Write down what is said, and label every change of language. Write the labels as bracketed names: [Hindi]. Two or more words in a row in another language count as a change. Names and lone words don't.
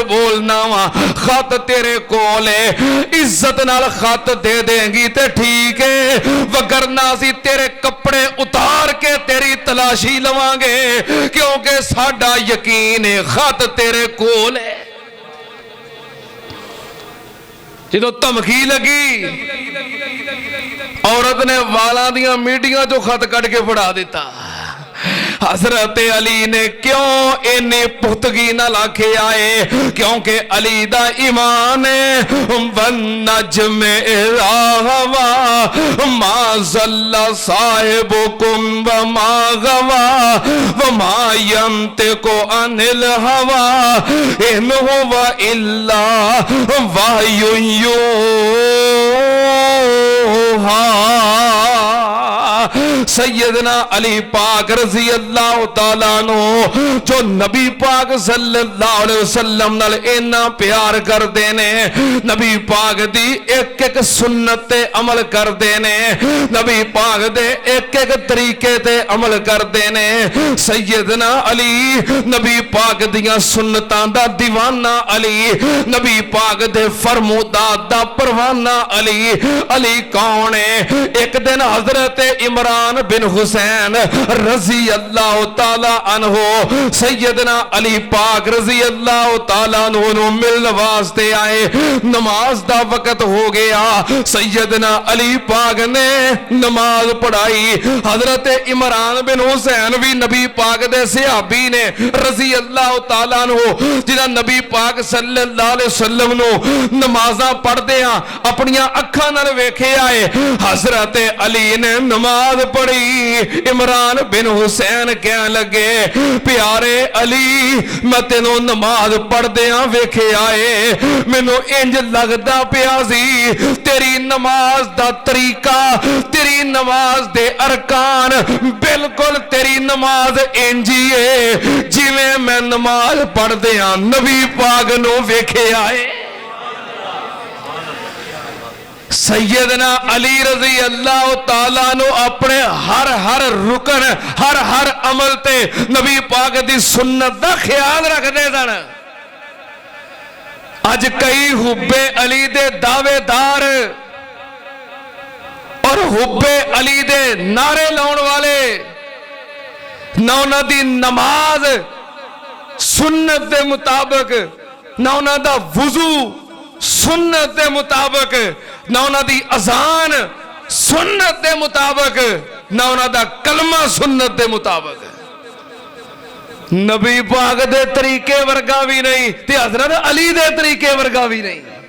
[Punjabi] بولنا وا خط تیرے کولے عزت نال خط دے دیں گی تے ٹھیک ہے وگرنہ سی تیرے کپڑے اتار کے تیری تلاشی لواں گے کیونکہ ساڈا یقین ہے خط تیرے کولے جدو دھمکی لگی عورت نے والاں دیاں میڈیاں جو خط کٹ کے پڑھا دیتا حضرت علی نے کیوں انہیں پختگی نہ لاکھے آئے کیونکہ علی دا ایمان ہے [Arabic] وَالنَّجْمِ إِذَا هَوَىٰ مَا ضَلَّ صَاحِبُكُمْ وَمَا غَوَىٰ وَمَا يَنطِقُ عَنِ الْهَوَىٰ إِنْ هُوَ إِلَّا وَحْيٌ [Punjabi] يُوحَىٰ سیدنا علی پاک [Arabic] رضی اللہ تعالیٰ عنہ [Punjabi] جو نبی پاک [Arabic] صلی اللہ علیہ وسلم [Punjabi] نال اینا پیار کر دینے نبی پاک دی ایک ایک سنت تے عمل کر دینے نبی پاک دے ایک ایک طریقے تے عمل کر دینے سیدنا علی نبی پاک دیاں سنتاں دا دیوانہ علی نبی پاک دے فرمودات دا پروانہ علی علی کون ہے ایک دن حضرت عمران بن حسین [Arabic] رضی اللہ تعالی عنہ [Punjabi] سیدنا علی پاک [Arabic] رضی اللہ تعالی عنہ [Punjabi] مل واسطے آئے نماز دا وقت ہو گیا سیدنا علی پاک نے نماز پڑھائی حضرت عمران بن حسین بھی نبی پاک دے صحابی نے [Arabic] رضی اللہ تعالی عنہ [Punjabi] جنہاں نبی پاک صلی [Arabic] اللہ علیہ وسلم [Punjabi] نو نمازاں پڑھ دیاں اپنیاں اکھاں نال ویکھے آئے حضرت علی نے نماز پڑھی عمران بن حسین کہنے لگے پیارے علی میں تینوں نماز پڑھ دیاں ویکھے آئے مینوں انج لگدا پیا سی تیری نماز دا طریقہ تیری نماز دے ارکان بالکل تیری نماز انجی ہے جویں میں نماز پڑھ دیاں نبی پاک نو ویکھے آئے سیدنا علی [Arabic] رضی اللہ تعالیٰ [Punjabi] نو اپنے ہر رکن ہر عمل تے نبی پاک دی سنت دا خیال رکھ دے سن اج کئی حب علی دے دعوے دار اور حب علی دے نعرے لاؤن والے نہ انہاں دی نماز سنت دے مطابق نہ انہاں دا وضو سنت دے مطابق نہ انہاں دی اذان سنت دے مطابق نہ انہاں دا کلمہ سنت دے مطابق نبی پاک دے طریقے ورگا بھی نہیں تے حضرت علی دے طریقے ورگا بھی نہیں